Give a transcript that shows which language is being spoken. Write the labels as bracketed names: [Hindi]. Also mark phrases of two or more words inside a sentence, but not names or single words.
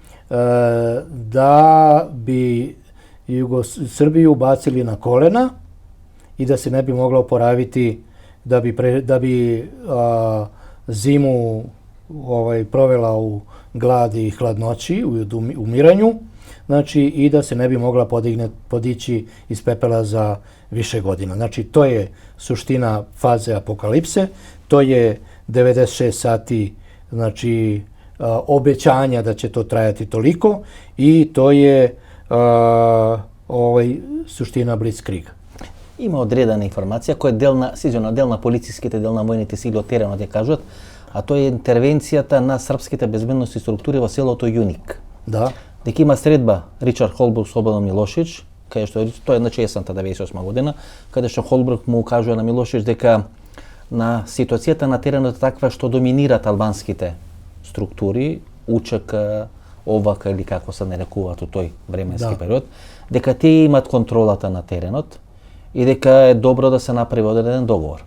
[Serbian] da bi Srbiju bacili na kolena i da se ne bi mogla oporaviti, da bi zimu provela u gladi i hladnoći, u umiranju, znači i da se ne bi mogla podići iz pepela za više godina. Znači to je suština faze apokalipse, to je 96 sati znači obećanja da će to trajati toliko i to je suština Blitzkriega. [Macedonian] Има одредена информација која е дел на полициските, дел на војните сили од теренот ја кажат, а тоа е интервенцијата на српските безбедносни структури во селото Јуник. Да. Дека има средба Ричард Холбрук со Слободан Милошевич, каде што тоа е на есента 98 година, каде што Холбрук му кажува на Милошевич дека на ситуацијата на теренот е таква што доминират албанските структури, УЧК, ОВК или како се нарекуваат у тој временски период, дека тие имат контролата на теренот и дека е добро да се направи одреден договор.